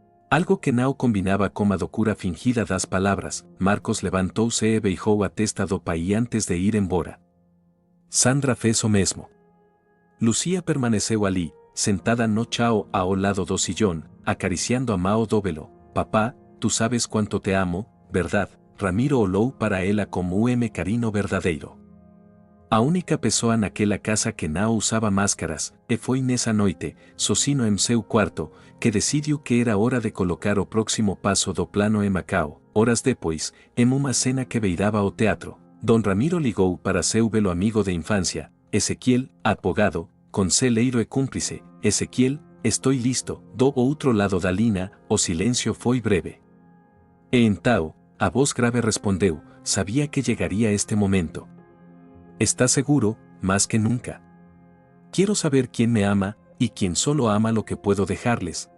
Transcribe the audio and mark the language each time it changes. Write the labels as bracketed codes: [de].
[pt] Algo que não combinava com a docura fingida das palavras. Marcos levantou-se e beijou a testa do pai antes de ir embora. Sandra fez o mesmo. Lucía permaneceu ali, sentada no chão ao lado do sillón, acariciando a mão do velo. [es] Papá, tú sabes cuánto te amo, verdad? [pt] Ramiro olhou para ela como carinho verdadeiro. A única pessoa naquela casa que não usava máscaras, e foi nessa noite, sozinho em seu quarto, que decidiu que era hora de colocar o próximo passo do plano em Macau. Horas depois, em uma cena que beirava o teatro, Don Ramiro ligou para seu belo amigo de infância, Ezequiel, advogado, conselheiro e cúmplice. Ezequiel, estou listo. Do outro lado da linha, o silêncio foi breve. E então, a voz grave respondeu, sabia que chegaria este momento. [es] ¿Estás seguro? Más que nunca. Quiero saber quién me ama, y quién solo ama lo que puedo dejarles.